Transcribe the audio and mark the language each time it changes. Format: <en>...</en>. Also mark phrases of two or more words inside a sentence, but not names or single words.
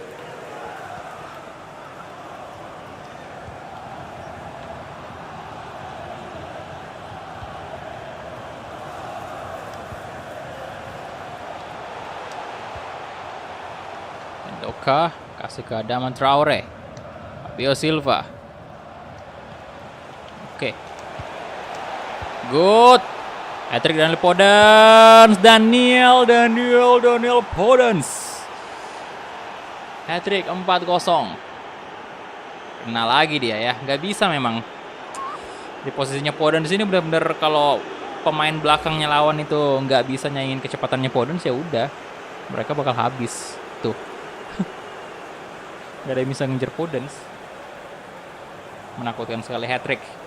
<id>Doka kasih ke Adama Traore. Fabio Silva. Oke. Good. Hat-trick Daniel Podence. Hat-trick 4-0. Kena lagi dia ya. Nggak bisa memang. Di posisinya Podence ini benar-benar kalau pemain belakangnya lawan itu nggak bisa nyaingin kecepatannya Podence, ya udah. Mereka bakal habis. Tuh. Gak ada yang bisa ngejar Podence. Menakutkan sekali hat-trick.</id>